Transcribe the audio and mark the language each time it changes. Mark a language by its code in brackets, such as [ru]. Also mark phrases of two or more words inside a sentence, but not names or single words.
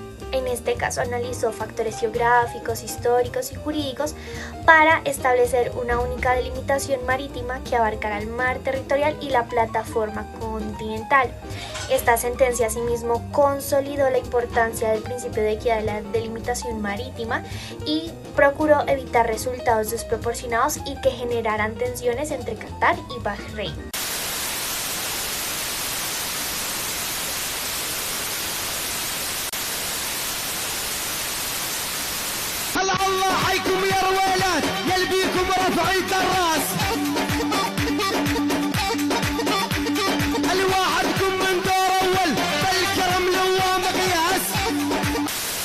[es] En este caso analizó factores geográficos, históricos y jurídicos para establecer una única delimitación marítima que abarcara el mar territorial y la plataforma continental. Esta sentencia asimismo consolidó la importancia del principio de equidad de la delimitación marítima y procuró evitar resultados desproporcionados y que generaran tensiones entre Qatar y Bahrein. [ar] الله حيكم يا رويلات يلبيكم رفعيت الراس الواحدكم من دور اول بالكرم لو مقياس